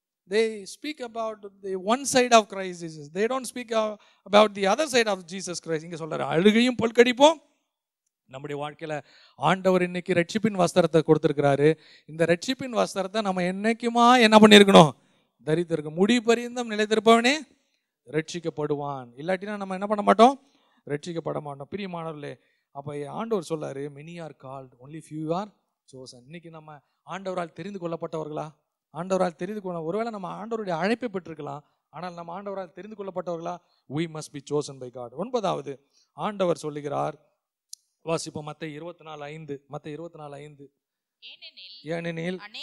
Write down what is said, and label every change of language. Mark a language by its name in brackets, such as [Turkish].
[English] They speak about the one side of Christ Jesus. They don't speak about the other side of Jesus Christ. [Tamil] இங்கே சொல்கிறார், அழுகையும் பொற்கடிப்போம். நம்முடைய வாழ்க்கையில் ஆண்டவர் இன்னைக்கு ரட்சிப்பின் வஸ்திரத்தை கொடுத்துருக்கிறாரு. இந்த ரட்சிப்பின் வஸ்திரத்தை நம்ம என்னைக்குமா என்ன பண்ணியிருக்கணும், தரித்திருக்க. முடி பரியந்தம் நிலைத்திருப்பவனே ரட்சிக்கப்படுவான். இல்லாட்டினா நம்ம என்ன பண்ண மாட்டோம், ரட்சிக்கப்பட மாட்டோம். பிரியமானவர்களே, அப்போ ஆண்டவர் சொல்லாரு, [English] many are called, only few are chosen. [Tamil] இன்னைக்கு நம்ம ஆண்டவரால் தெரிந்து கொள்ளப்பட்டவர்களா, ஆண்டவரால் தெரிந்து கொள்ள, ஒருவேளை நம்ம ஆண்டவருடைய அழைப்பை பெற்றிருக்கலாம், ஆனால் நம்ம ஆண்டவரால் தெரிந்து கொள்ளப்பட்டவர்களா, [English] we must be chosen by God. [Tamil] 9வது ஆண்டவர் சொல்லுகிறார், வாசிப்போம் மத்தேயு 24:5. மத்தேயு 24:5. ஏனெனில்